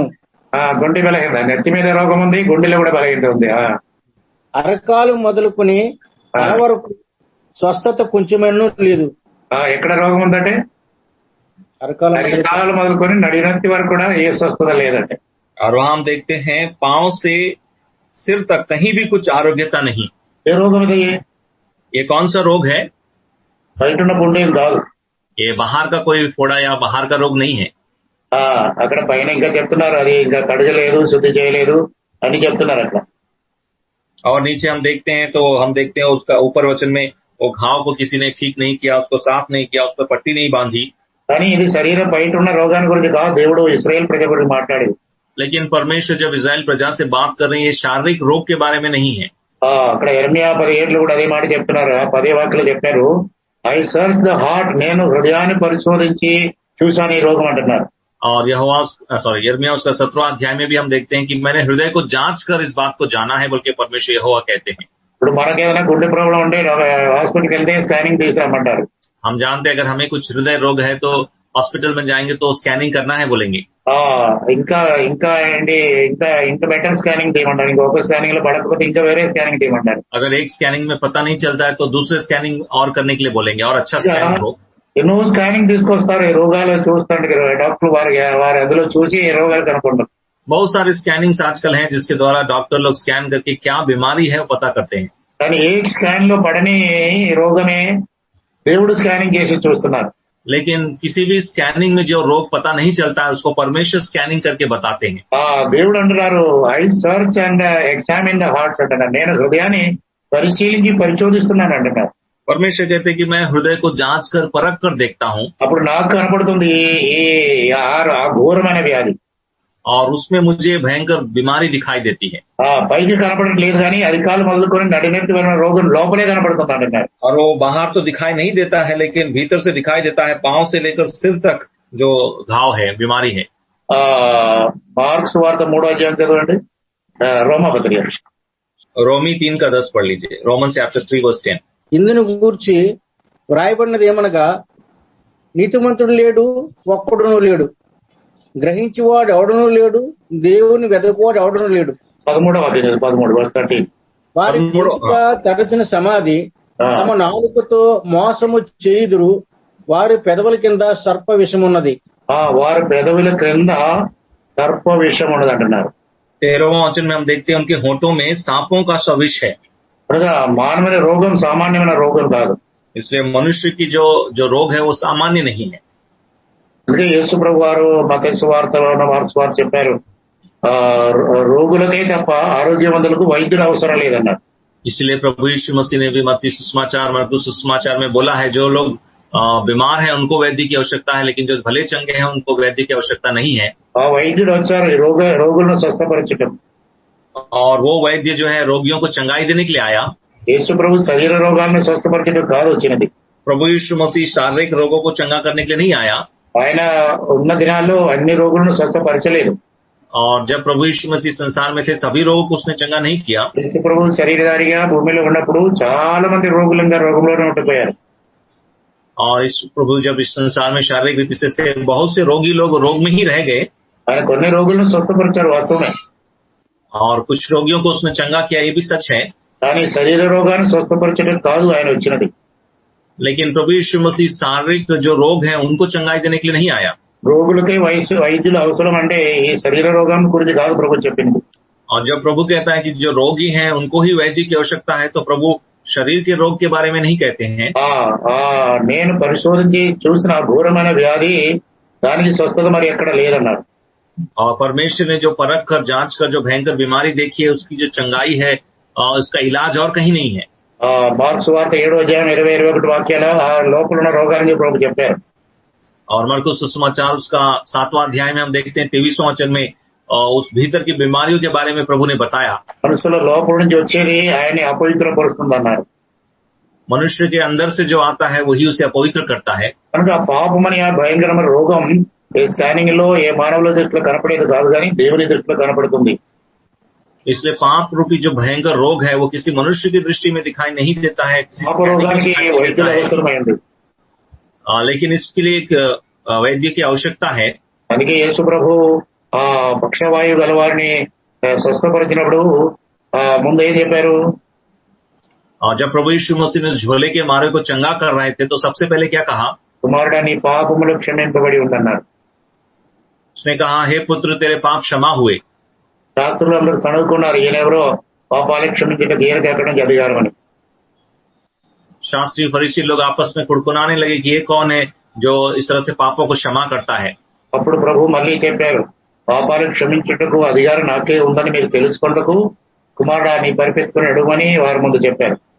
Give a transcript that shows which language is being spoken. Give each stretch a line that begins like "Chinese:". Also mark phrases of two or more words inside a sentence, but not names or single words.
Telugu: గుండె బలహీన, నెత్తి మీద రోగం ఉంది, గుండెలో కూడా బలహీనత ఉంది. అరకాలు మొదలుకొని తల వరకు స్వస్థత కొంచెమేనూ లేదు. ఎక్కడ రోగం ఉందంటే అరకాలు మొదలుకొని నడినెత్తి వరకు కూడా ఏ స్వస్థత లేదంటే.
Hindi: और वहां हम देखते हैं पांव से सिर तक कहीं भी कुछ आरोग्यता नहीं.
Telugu: ఏ రోగం ఇది?
Hindi: ये कौन सा रोग है?
Telugu: బయట ఉన్న గుండె కాదు,
Hindi: ये बाहर का कोई फोड़ा या बाहर का रोग नहीं है.
Telugu: అక్కడ పైన ఇంకా చెప్తున్నారు అది ఇంకా కడగలేదు, శుద్ధి చేయలేదు అని చెప్తున్నారు అట్లా.
Hindi: और नीचे हम देखते हैं तो हम देखते हैं उसका ऊपर वचन में वो घाव को किसी ने ठीक नहीं किया, उसको साफ नहीं किया, उस पर पट्टी नहीं बांधी.
Telugu: కానీ ఇది శరీరం బయట ఉన్న రోగాన్ని గురించి కాదు, దేవుడు ఇశ్రాయేల్ ప్రజల గురించి మాట్లాడేది.
Hindi: लेकिन परमेश्वर जब इजराइल प्रजा से बात कर रहे हैं, ये शारीरिक रोग के बारे में नहीं है.
Telugu: అక్కడ యెరెమీయా 17 కూడా అదే మాట చెప్తున్నారు. 10 వాక్యాలు చెప్పారు,
English: I search the heart,
Telugu: నేను హృదయాన్ని పరిశోధించి చూశాను ఈ రోగం అంటున్నారు.
Hindi: और यिर्मयाह उसका 17वां अध्याय में भी हम देखते हैं कि मैंने हृदय को जांच कर इस बात को जाना है बोल के परमेश्वर यहोवा कहते हैं.
Telugu: ఇప్పుడు మనకేదైనా గుండె ప్రాబ్లం ఉంటే హాస్పిటల్కి వెళ్తే స్కానింగ్ తీసుకురమ్మంటారు.
Hindi: हम जानते हैं अगर हमें कुछ हृदय रोग है तो हॉस्पिटल में जाएंगे तो स्कैनिंग करना है बोलेंगे.
Telugu: ఇంకా ఇంకా ఏంటి ఇంకా
English: better scanning
Telugu: తీయమంటారు. ఇంకొక స్కానింగ్ లో పడకపోతే ఇంకా వేరే స్కానింగ్ తీయమంటారు.
Hindi: अगर एक स्कैनिंग में पता नहीं चलता है तो दूसरे स्कैनिंग और करने के लिए बोलेंगे और अच्छा स्कैनिंग हो.
Telugu: ఎన్నో స్కానింగ్ తీసుకొస్తారు, ఈ రోగాలు చూస్తాంటే డాక్టర్ వారు అందులో చూసి ఈ రోగాలు కనుక్కుంటారు.
Hindi: बहुत सारे स्कैनिंग्स आजकल हैं जिसके द्वारा डॉक्टर लोग स्कैन करके क्या बीमारी है वो पता करते हैं.
Telugu: కానీ ఏ స్కాన్ లో పడని రోగమే దేవుడు స్కానింగ్ చేసి చూస్తున్నారు.
Hindi: लेकिन किसी भी स्कैनिंग में जो रोग पता नहीं चलता है उसको परमेश्वर स्कैनिंग करके बताते हैं.
Telugu: దేవుడు అంటున్నారు,
English: I search and examine the hearts
Telugu: అంటున్నారు, నేను హృదయాన్ని పరిశీలించి పరిశోధిస్తున్నాను అంటున్నారు.
Hindi: परमेश्वर कहते हैं कि मैं हृदय को जांच कर परख कर देखता हूँ.
Telugu: అప్పుడు నాకు కనపడుతుంది ఆ ఘోరమైన వ్యాధి.
Hindi: और उसमें मुझे भयंकर बीमारी दिखाई देती है।
Telugu: పైకి కనపడట్లేదు కానీ అధికారులు మొదలుకొని నడినెత్తి వెళ్ళిన రోగం లోపలే కనపడుతున్నాడు అన్నారు.
Hindi: और वो बाहर तो दिखाई नहीं देता है, लेकिन भीतर से दिखाई देता है, पांव से लेकर सिर तक जो घाव है, बीमारी है।
Telugu: మార్క్స్ వార్త 3వ అధ్యాయం చదవండి. రోమపత్రిక
Hindi: रोमी 3:10 पढ़ लीजिए।
English: Roman chapter
Hindi: 3:10।
Telugu: ఇందును గూర్చి వ్రాయబడినది ఏమనగా, నీతిమంతుడు లేడు, ఒక్కడును లేడు, గ్రహించేవాడు ఎవడనూ లేడు, దేవుని వెదకువాడు ఎవడనూ లేడు. 13వ అధ్యాయం 13 వారి తరచిన సమాధి తమ నాలుకతో మోసము చేయుదురు, వారి పెదవుల కింద సర్ప విషమున్నది. వారి పెదవుల క్రింద సర్ప విషం ఉన్నది అంటున్నారు.
Hindi: 13वां वचन में हम देखते हैं उनके होठों में सांपों का सा विष है।
Telugu: మానవుని రోగం సామాన్యమైన రోగం కాదు.
Hindi: इसलिए मनुष्य की जो रोग है वो सामान्य नहीं है।
Telugu: అందుకే యేసు ప్రభు వారు మత్తయి సువార్తలో మార్క్స్ వార్త చెప్పారు, రోగులకే తప్ప ఆరోగ్యవంతులకు వైద్యుడు అవసరం లేదన్నారు.
Hindi: इसलिए प्रभु यीशु मसीह ने भी मत्ती सुसमाचार, मरकुस सुसमाचार में बोला है, जो लोग बीमार हैं उनको वैद्य की आवश्यकता है, लेकिन जो भले चंगे हैं उनको वैद्य की आवश्यकता नहीं है।
Telugu: వైద్యుడు వచ్చారు రోగులను స్వస్థపరచడం.
Hindi: और वो वैद्य जो है रोगियों को चंगाई देने के लिए आया।
Telugu: యేసు ప్రభు శరీర రోగాలను స్వస్థపరచడం కాదు వచ్చినది.
Hindi: प्रभु यीशु मसीह शारीरिक रोगों को चंगा करने के लिए नहीं आया।
Telugu: ఆయన ఉన్న దినాల్లో అన్ని రోగులను స్వస్థపరచలేదు.
Hindi: और जब प्रभु यीशु मसीह संसार में थे सभी रोगों को उसने चंगा नहीं किया।
Telugu: యేసు ప్రభు శరీరధారిగా భూమిలో ఉన్నప్పుడు చాలా మంది రోగులంగా రోగంలోనే ఉండిపోయారు.
Hindi: और इस प्रभु जब इस संसार में शारीरिक रीति से बहुत से रोगी लोग रोग में ही रह गए।
Telugu: ఆయన కొన్ని రోగులను స్వస్థపరిచారు వాస్తవమే.
Hindi: और कुछ रोगियों को उसने चंगा किया, ये भी सच है।
Telugu: కానీ శరీర రోగాన్ని స్వస్థపరచడం కాదు ఆయన వచ్చినది.
Hindi: लेकिन प्रभु यीशु मसीह शारीरिक जो रोग है उनको चंगाई देने के लिए नहीं आया।
Telugu: రోగులకి వైద్యులు అవసరం అంటే ఈ శరీర రోగం గురించి కాదు ప్రభు చెప్పింది.
Hindi: और जब प्रभु कहता है कि जो रोगी हैं उनको ही वैद्य की आवश्यकता है, तो प्रभु शरीर के रोग के बारे में नहीं कहते हैं।
Telugu: నేను పరిశోధించి చూసిన ఘోరమైన వ్యాధి దానికి స్వస్థత మరి ఎక్కడ లేదన్నారు.
Hindi: और परमेश्वर ने जो परख कर जांच कर जो भयंकर बीमारी देखी है उसकी जो चंगाई है उसका इलाज और कहीं नहीं है।
Telugu: మార్క్స్ వార్త 7వ అధ్యాయం 20-21 వాక్యాలు ఆ లోపల ఉన్న రోగాన్ని ప్రభు చెప్పారు.
Hindi: और मरकुस सुसमाचार उसका 7वां अध्याय में हम देखते हैं 23वां वचन में उस भीतर की बीमारियों के बारे में प्रभु ने बताया।
Telugu: మనుషుల లోపల నుంచి వచ్చేది ఆయన్ని అపవిత్రపరుస్తుంది అన్నారు.
Hindi: मनुष्य के अंदर से जो आता है वही उसे अपवित्र करता है।
Telugu: కనుక పాపమని ఆ భయంకరమైన రోగం ఏ స్కానింగ్ లో ఏ మానవుల దృష్టిలో కనపడేది కాదు కానీ దేవుని దృష్టిలో కనపడుతుంది.
Hindi: इसलिए पाप रूपी जो भयंकर रोग है वो किसी मनुष्य की दृष्टि में दिखाई नहीं देता है।
Telugu: పాప రోగానికి వైద్యుల అవసరమైంది.
Hindi: लेकिन इसके लिए एक वैद्य की आवश्यकता है।
Telugu: అందుకే యేసు ప్రభు ఆ పక్షవాయు గల వారిని స్వస్థపరిచినప్పుడు ముందు ఏం చెప్పారు?
Hindi: और जब प्रभु यीशु मसीह ने झोले के मारे को चंगा कर रहे थे तो सबसे पहले क्या कहा?
Telugu: కుమారుడా నీ పాపములు క్షమింపబడి ఉందన్నారు.
Hindi: उसने कहा, हे पुत्र तेरे पाप क्षमा हुए।
Telugu: శాస్త్రులు అందరూ కనుక్కున్నారు ఈయనెవరో పాపాలకు క్షమించడానికి ఈయనకి ఎక్కడి నుంచి అధికారం అని.
Hindi: शास्त्री फरीसी लोग आपस में कुड़कुनाने लगे कि ये कौन है जो इस तरह से पापों को क्षमा करता है।
Telugu: అప్పుడు ప్రభు మళ్ళీ చెప్పారు, పాపాలను క్షమించుటకు అధికారం నాకే ఉందని మీరు తెలుసుకుంటకు కుమారుడా నీ పరిపెత్తుకుని అడుగుమని వారి ముందు చెప్పారు.